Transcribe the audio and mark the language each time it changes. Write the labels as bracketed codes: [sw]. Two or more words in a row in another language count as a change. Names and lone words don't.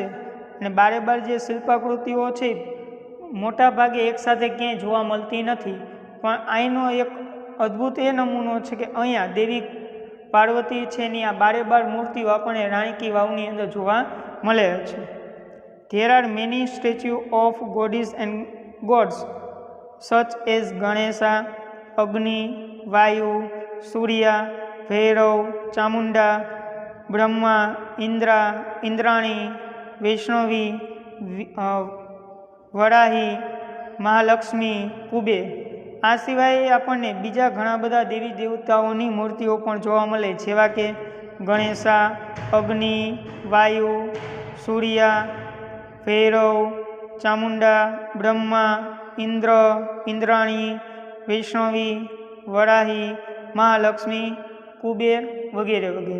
[gu] અને 12 જે શિલ્પાકૃતિઓ છે મોટા ભાગે એકસાથે ક્યાંય જોવા મળતી નથી. પણ અહીંનો એક અદ્ભુત એ નમૂનો છે કે અહીંયા દેવી પાર્વતી છે એની આ 12 મૂર્તિઓ આપણને રાણકી વાવની અંદર જોવા મળે છે. [en] There are many statues of goddesses and gods such as Ganesha, Agni, Vayu, Surya, Bhairav, Chamunda, Brahma, Indra, Indrani, [gu] વૈષ્ણવી, વરાહી, મહાલક્ષ્મી, કુબેર. આ સિવાય આપણને બીજા ઘણા બધા દેવી દેવતાઓની મૂર્તિઓ પણ જોવા મળે, જેવા કે ગણેશા, અગ્નિ, વાયુ, સૂર્યા, ભૈરવ, ચામુંડા, બ્રહ્મા, ઇન્દ્ર, ઇન્દ્રાણી, વૈષ્ણવી, વરાહી, મહાલક્ષ્મી, કુબેર વગેરે વગેરે.